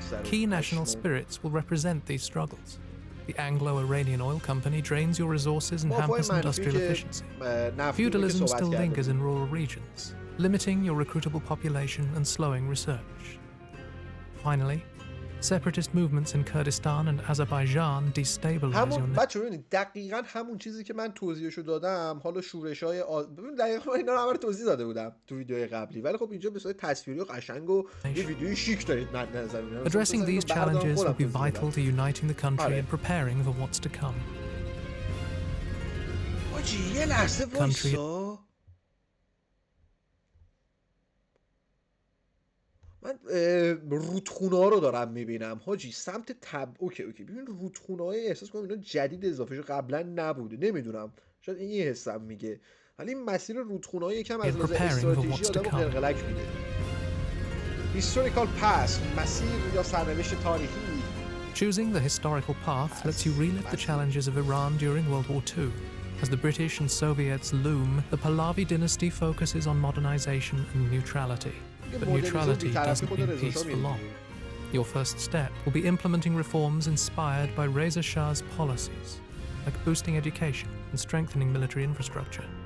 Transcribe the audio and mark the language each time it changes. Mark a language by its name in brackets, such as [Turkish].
[English] Key national spirits will represent these struggles. The Anglo-Iranian oil company drains your resources and hampers industrial efficiency. Feudalism still lingers in rural regions, limiting your recruitable population and slowing research. Finally, separatist movements in Kurdistan and Azerbaijan destabilize your [Persian] بچه ببینید دقیقاً همون چیزی که من توضیحشو دادم. حالا شورش‌های ببین دقیقاً اینا رو همه توضیح داده بودم تو ویدیوهای قبلی، ولی خب اینجا به صورت تصویری و قشنگ و یه ویدیوی شیک دارید مد نظر میاد. [English] Addressing these challenges will be vital to uniting the country and preparing for what's to come. [Persian] آجی یه لحظه وایسا. من رودخونه ها رو دارم میبینم حاجی سمت اوکی ببین رودخونه های احساس کنم اینا جدید اضافه شده، قبلا نبوده. نمیدونم شاید این حسم میگه، ولی این مسیر رودخونه ها یکم از لحاظ استراتژی آدمو قلقلک میده. [English] historical past، [Persian] مسیر یا سرنوشت تاریخی. [English] Choosing the historical path lets you relive the challenges of Iran during World War II. As the British and Soviets loom, the Pahlavi dynasty focuses on modernization and neutrality. But neutrality doesn't mean peace for long. Your first step will be implementing reforms inspired by Reza Shah's policies, like boosting education and strengthening military infrastructure.